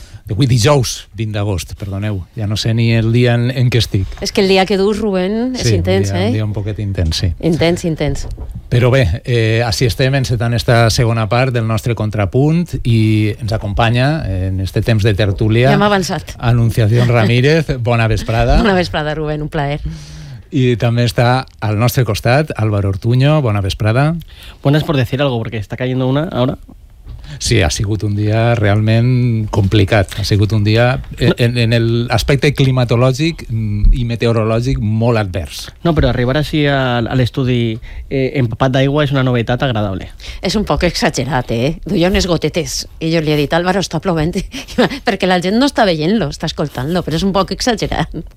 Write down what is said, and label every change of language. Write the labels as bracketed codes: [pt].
[ca] De 8 dijous 20 d'agost, perdoneu. Ja no sé ni el dia en què estic. És que el dia que dius, Rubén, és sí, intens, un dia, eh? Un dia un poquet intens, sí. Intens, intens. Però bé, així estem encetant esta segona part del nostre contrapunt i ens acompanya en este temps de tertúlia. Ja m'ha avançat. Anunciación Ramírez, bona vesprada. Bona vesprada, Rubén, un plaer. [es] Y también está al nuestro costat Álvaro Ortuño, buena vesprada. Buenas por decir algo, porque está cayendo una ahora. [ca] Sí, ha sigut un dia realment complicat. Ha sigut un dia en el aspecte climatològic i meteorològic molt advers. No, però arribar així a l'estudi empapat d'aigua és una novetat agradable. És un poc exagerat, eh? Duia unes gotetes i jo li he dit, Álvaro, està plovent perquè la gent no està veient-lo, està escoltant-lo, però és un poc exagerat.